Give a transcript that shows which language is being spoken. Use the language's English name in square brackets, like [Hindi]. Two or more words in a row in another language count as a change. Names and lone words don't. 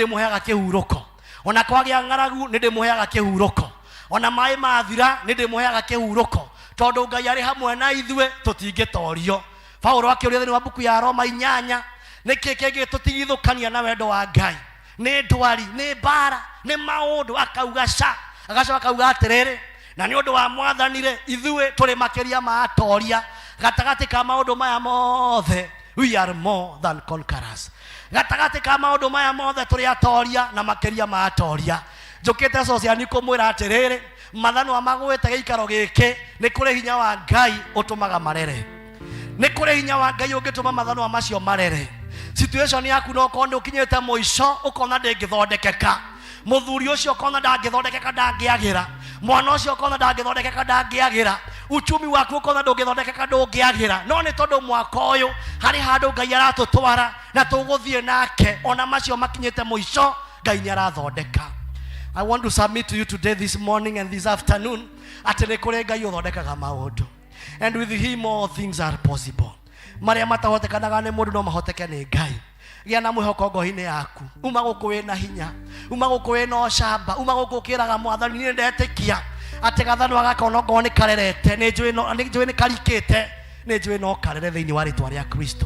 [Kikuyu] ndĩmũheaga kĩhurũko ona kwagĩa ng'aragu nĩ ndĩmũheaga kĩhurũko ona maĩ mathira nĩ ndĩmũheaga kĩhurũko tondũ Ngai arĩ hamwe na ithuĩ tũtingĩtorio Paulo akĩũria thĩinĩ wa buku ya Roma 8 nĩkĩ kĩngĩ tũtigithũkania na wendo wa Ngai nĩ ndwari nĩ mbara nĩ maũndũ akauga agacoka akauga atĩrĩrĩ na nĩ ũndũ wa Mwathani-rĩ ithuĩ tũrĩ makĩria ma atoria gatagatĩ ka maũndũ maya mothe [English] we are more than conquerors [Kikuyu] gatagatĩ ka maũndũ maya mothe tũrĩ atoria na makĩria ma atoria njũkĩte sociani kũmwĩra atĩrĩrĩ mathanwa magwĩte gĩikaro gĩkĩ nĩ kũrĩ hinya wa Ngai ũtũmaga marere nĩ kũrĩ hinya wa Ngai ũngĩtũma mathanwa macio marere situation yaku no korwo nĩ ũkinyĩte mũico ũkona ndĩngĩthondekeka mũthuri ũcio ũkona ndangĩthondekeka ndangĩagĩra mwana ũcio ũkona ndangĩthondekeka ndangĩagĩra uchumi waku ũkona ndũngĩthondekeka ndũngĩagĩra no nĩ tondũ mwaka ũyũ harĩ handũ Ngai aratũtwara na tũgũthiĩ nake ona macio makinyĩte mũico Ngai nĩ arathondeka. [English] I want to submit to you today, this morning and this afternoon, [Kikuyu] atĩ nĩ kũrĩ Ngai ũthondekaga maũndũ [English] and with him all things are possible. [Kikuyu] Marĩa matahotekanaga nĩ mũndũ no mahoteke nĩ Ngai. Gĩa na mwĩhoko ngoro-inĩ yaku uma gũkũ wĩna hinya uma gũkũ wĩna ũcamba uma gũkũ ũkĩraga Mwathani nĩ ndetĩkia atĩ gathanwa gaka ona ngoro nĩ karerete nĩ njũĩ nĩ karikĩte nĩ njũĩ no karere thĩinĩ wa rĩtwa rĩa Kristo.